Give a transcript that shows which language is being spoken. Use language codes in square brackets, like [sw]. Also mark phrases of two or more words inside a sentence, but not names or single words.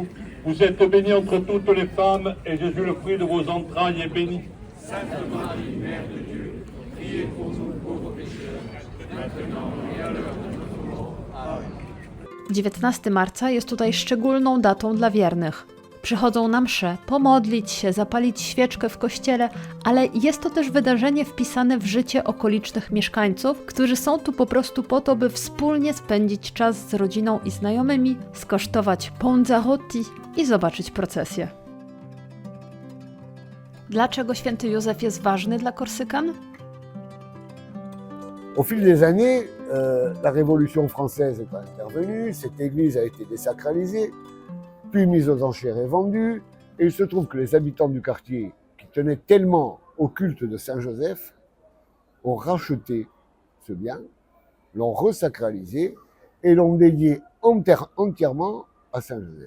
[fr] Vous êtes bénie entre toutes les femmes, et Jésus, le fruit de vos entrailles, est béni. Sainte Marie, Mère de Dieu, priez pour nous pauvres pécheurs, maintenant et à l'heure de notre mort. Amen. [pl] 19 marca jest tutaj szczególną datą dla wiernych. Przychodzą na mszę, pomodlić się, zapalić świeczkę w kościele, ale jest to też wydarzenie wpisane w życie okolicznych mieszkańców, którzy są tu po prostu po to, by wspólnie spędzić czas z rodziną i znajomymi, skosztować panzarotti i zobaczyć procesję. Dlaczego święty Józef jest ważny dla Korsykan? [fr] Au fil des années, la Révolution française est intervenue, cette église a été désacralisée, puis mise aux enchères et vendue, et il se trouve que les habitants du quartier, qui tenaient tellement au culte de Saint-Joseph, ont racheté ce bien, l'ont resacralisé et l'ont dédié entièrement à Saint-Joseph.